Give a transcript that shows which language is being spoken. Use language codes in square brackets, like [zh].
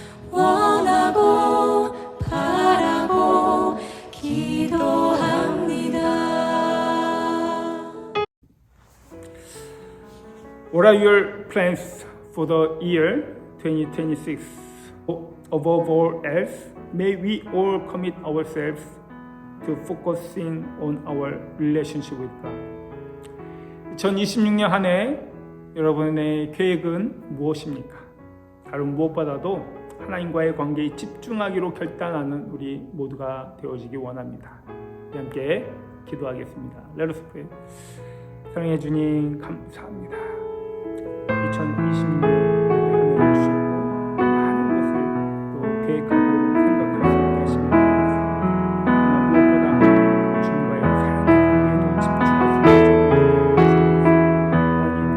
[ko] 원하고 바라고 기도합니다. [en] What are your plans for the year 2026? Above all else, may we all commit ourselves to focusing on our relationship with God. [ko] 2026년 한 해 여러분의 계획은 무엇입니까? 다른 무엇보다도 하나님과의 관계에 집중하기로 결단하는 우리 모두가 되어지기 원합니다. 우리 함께 기도하겠습니다. [en] Let us pray. [ko] 사랑해 주님 감사합니다. 2026년 한 해를 주셨고 많은 것을 또 계획하고 생각할 수 있게 하시며 그러나 무엇보다 주님과의 사랑의 관계에 더 집중할 수 있게 하시옵소서.